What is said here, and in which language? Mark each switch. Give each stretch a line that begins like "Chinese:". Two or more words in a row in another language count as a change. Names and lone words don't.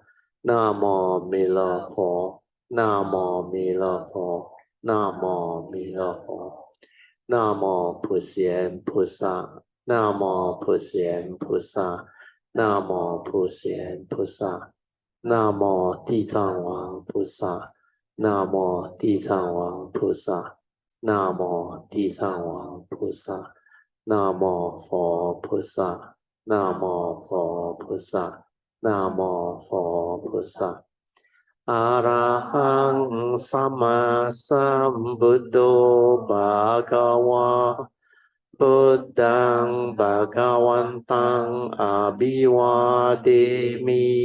Chinese: 南无弥勒佛，南无弥勒佛，南无弥勒佛，南无普贤菩萨，南无普贤菩萨，南无普贤菩萨，南无地藏王菩萨，南无地藏王菩萨，南无地藏王菩萨，南无佛菩萨，南无佛菩萨。
Pali: นะโมพุทธะอะระหังสัมมาสัมพุทโธภะคะวะพุทธังภะคะวันตังอะภิวาเทมิ